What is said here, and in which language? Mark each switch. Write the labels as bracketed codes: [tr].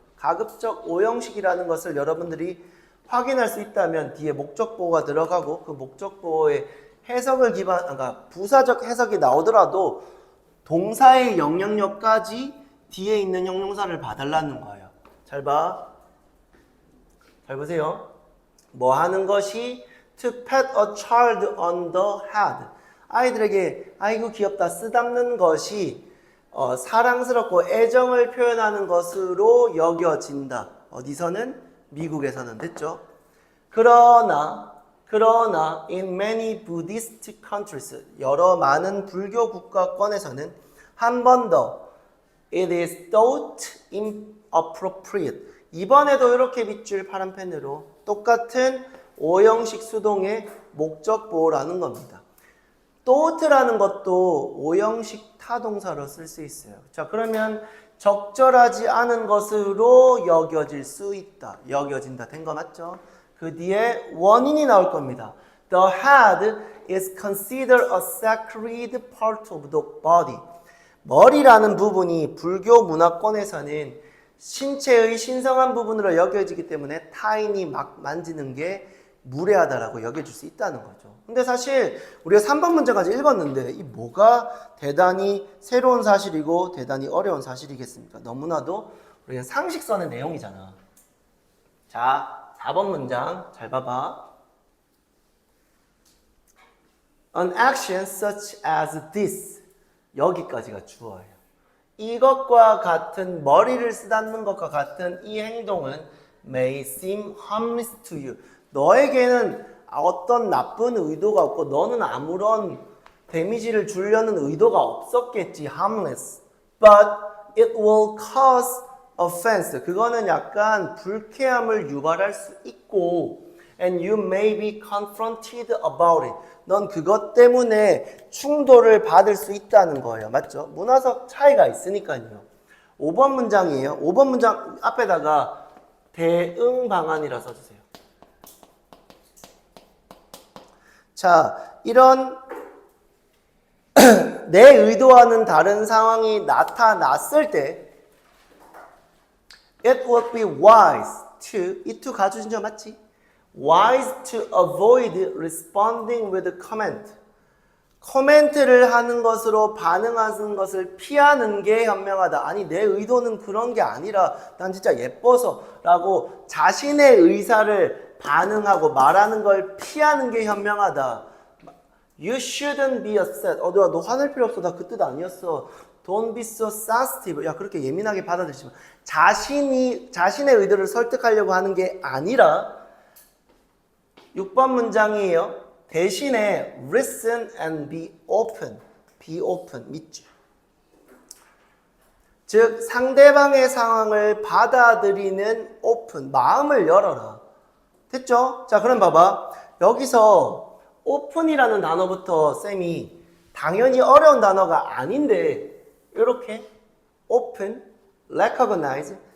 [ko] 가급적 오형식이라는 것을 여러분들이 확인할 수 있다면 뒤에 목적 보호가 들어가고 그 목적 보호의 해석을 그러니까 부사적 해석이 나오더라도 동사의 영향력까지 뒤에 있는 형용사를 봐달라는 거예요. 잘 봐. 잘 보세요. 뭐 하는 것이 [en] to pat a child on the head. [ko] 아이들에게 아이고 귀엽다 쓰담는 것이 사랑스럽고 애정을 표현하는 것으로 여겨진다. 어디서는? 미국에서는. 됐죠? 그러나 [en] in many Buddhist countries, [ko] 여러 많은 불교 국가권에서는 한 번 더 [en] it is thought inappropriate. [ko] 이번에도 이렇게 밑줄 파란 펜으로 똑같은 오형식 수동의 목적 보호라는 겁니다. thought라는 것도 오형식 타동사로 쓸 수 있어요. 자, 그러면 적절하지 않은 것으로 여겨질 수 있다. 여겨진다. 된 거 맞죠? 그 뒤에 원인이 나올 겁니다. [en] The head is considered a sacred part of the body. [ko] 머리라는 부분이 불교 문화권에서는 신체의 신성한 부분으로 여겨지기 때문에 타인이 막 만지는 게 무례하다라고 여겨질 수 있다는 거죠. 근데 사실 우리가 3번 문제까지 읽었는데 이 뭐가 대단히 새로운 사실이고 대단히 어려운 사실이겠습니까? 너무나도 우리가 상식선의 내용이잖아. 자, 4번 문장 잘 봐봐. [en] An action such as this. [ko] 여기까지가 주어예요. 이것과 같은 머리를 쓰다듬는 것과 같은 이 행동은 [en] may seem harmless to you. [ko] 너에게는 어떤 나쁜 의도가 없고 너는 아무런 데미지를 주려는 의도가 없었겠지. [en] harmless. But it will cause offense. [ko] 그거는 약간 불쾌함을 유발할 수 있고 [en] and you may be confronted about it. [ko] 넌 그것 때문에 충돌을 받을 수 있다는 거예요. 맞죠? 문화적 차이가 있으니까요. 5번 문장이에요. 5번 문장 앞에다가 대응 방안이라 써주세요. 자, 이런 내 의도와는 다른 상황이 나타났을 때 [en] It would be wise to, [ko] 이 to 가주신저 맞지? [en] wise to avoid responding with comment. [ko] 코멘트를 하는 것으로 반응하는 것을 피하는 게 현명하다. 아니 내 의도는 그런 게 아니라 난 진짜 예뻐서 라고 자신의 의사를 반응하고 말하는 걸 피하는 게 현명하다. [en] You shouldn't be upset. [ko] 너 화낼 필요 없어. 나 그 뜻 아니었어. [en] Don't be so sensitive. [ko] 야, 그렇게 예민하게 받아들이지 마. 자신의 의도를 설득하려고 하는 게 아니라 6번 문장이에요. 대신에 [en] listen and be open. be open. [ko] 밑줄. 즉 상대방의 상황을 받아들이는 open. 마음을 열어라. 됐죠? 자, 그럼 봐봐. 여기서 open이라는 단어부터 쌤이 당연히 어려운 단어가 아닌데 이렇게 open, recognize,